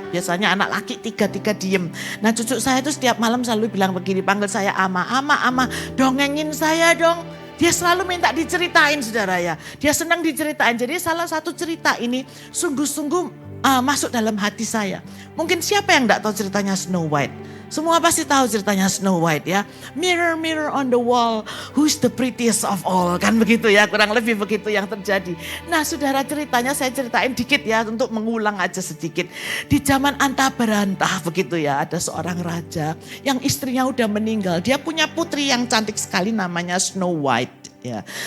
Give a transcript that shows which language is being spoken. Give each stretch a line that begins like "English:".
Indonesian: Biasanya anak laki 3 diem. Nah, cucu saya itu setiap malam selalu bilang begini, panggil saya ama, dongengin saya dong. Dia selalu minta diceritain saudara ya. Dia senang diceritain. Jadi salah satu cerita ini sungguh-sungguh masuk dalam hati saya. Mungkin siapa yang enggak tahu ceritanya Snow White? Semua pasti tahu ceritanya Snow White ya.
English: Mirror, mirror on the wall, who's the prettiest of all.
Indonesian: Kan begitu ya, kurang lebih begitu yang terjadi. Nah saudara, ceritanya saya ceritain dikit ya, untuk mengulang aja sedikit. Di zaman anta berantah begitu ya, ada seorang raja yang istrinya udah meninggal. Dia punya putri yang cantik sekali namanya Snow White. Ya.